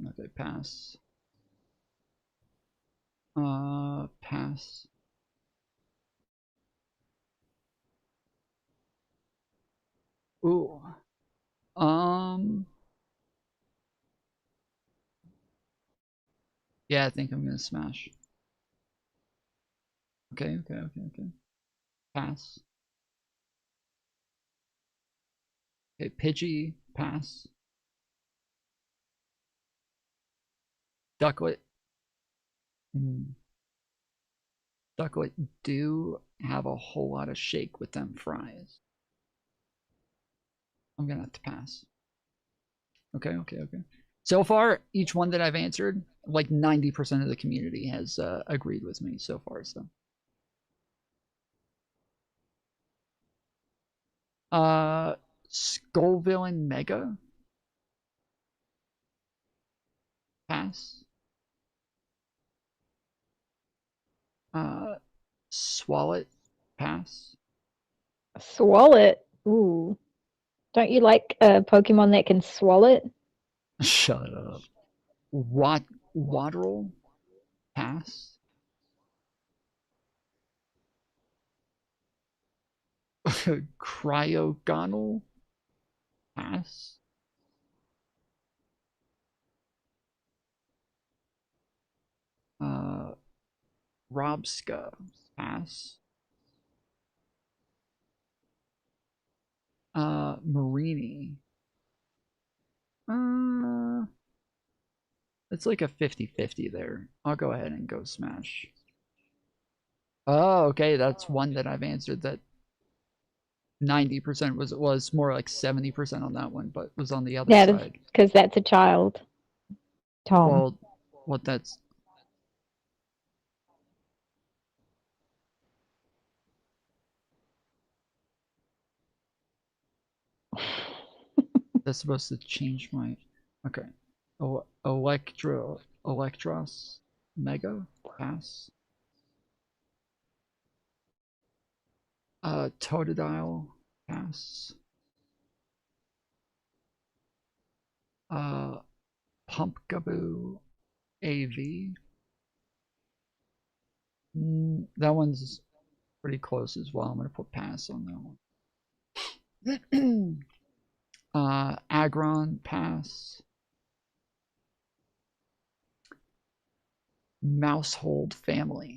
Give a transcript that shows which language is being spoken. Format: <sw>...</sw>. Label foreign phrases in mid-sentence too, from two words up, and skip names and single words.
<en>Okay, pass. Pass. Ooh. Yeah, I think I'm gonna smash. Okay. Pass. Okay, Pidgey, pass. Ducklet. Ducklet do have a whole lot of shake with them fries. I'm gonna have to pass. Okay. So far, each one that I've answered, like 90% of the community has agreed with me so far. So, Skullvillain Mega, pass. Swalot, pass. Swallow it. Ooh. Don't you like a Pokemon that can swallow it? Shut up. Waddle, pass. Cryogonal, pass. Robska, pass. Marini. It's like a 50-50 there. I'll go ahead and go smash. Oh, okay, that's one that I've answered that 90% was more like 70% on that one, but was on the other side. Because that's a child. Tom. Well, what that's... That's supposed to change my... Okay. Electros, Mega, pass. Totodile, pass. Pumpkaboo, AV. That one's pretty close as well. I'm gonna put pass on that one. Aggron, pass. Mousehold family.</en>